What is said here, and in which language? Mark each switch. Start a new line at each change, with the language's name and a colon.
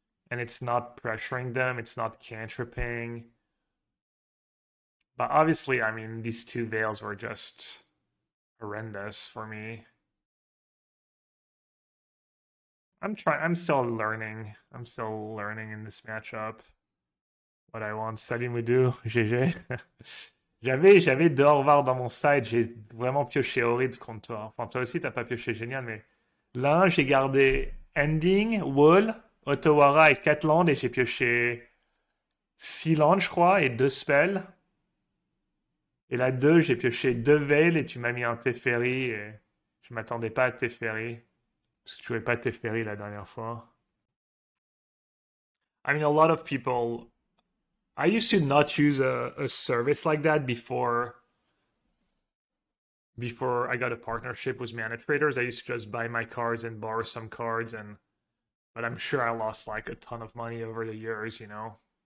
English: And it's not pressuring them. It's not cantripping. But obviously, I mean, these 2 veils were just horrendous for me. I'm still learning. I'm still learning in this matchup what I want.
French: Salut
English: Moudou, GG.
French: J'avais deux Orvar dans mon side, j'ai vraiment pioché horrible contre toi. Enfin, toi aussi, t'as pas pioché génial, mais là, j'ai gardé Ending, Wall, Otawara et 4 lands et j'ai pioché 6 lands, je crois, et 2 spells. Et là, 2, j'ai pioché 2 Veil et tu m'as mis un Teferi et je m'attendais pas à Teferi. Parce que tu jouais pas Teferi la dernière fois.
English: I mean, a lot of people. I used to not use a service like that before I got a partnership with Mana Traders. I used to just buy my cards and borrow some cards, and but I'm sure I lost like a ton of money over the years, you know.